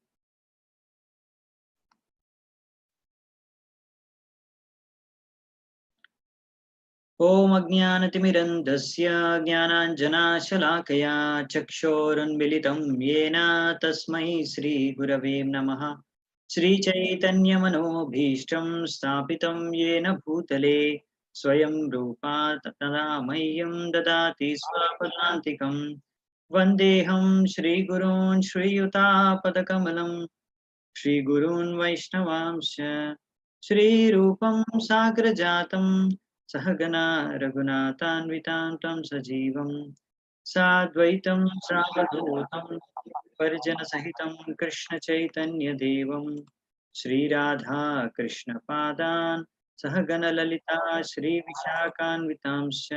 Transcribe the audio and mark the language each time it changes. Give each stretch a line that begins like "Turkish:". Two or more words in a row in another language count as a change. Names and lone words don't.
Sanskrit: ఓం అజ్ఞానతిమిరంధస్య జ్ఞానాంజనాశలాకయా చక్షోరున్మిలితం యేన తస్మై శ్రీగురవే నమః. శ్రీచైతన్యమనోభీష్టం స్థాపితం యేన భూతలే స్వయం రూపా తదా మह्यं దదాతి స్వపదాంతికం. వందేహం శ్రీగురూన్ శ్రీయుతాపదకమలం श्रीगुरून् वैष्णवांश्च श्रीरूपं साग्रजातं सहगना रघुनाथान्वितां तं सजीवं साद्वैतं सावधूतं परिजनसहितं कृष्णचैतन्यदेवं श्रीराधा कृष्णपादान् सहगणललिता श्रीविशाखान्वितांश्च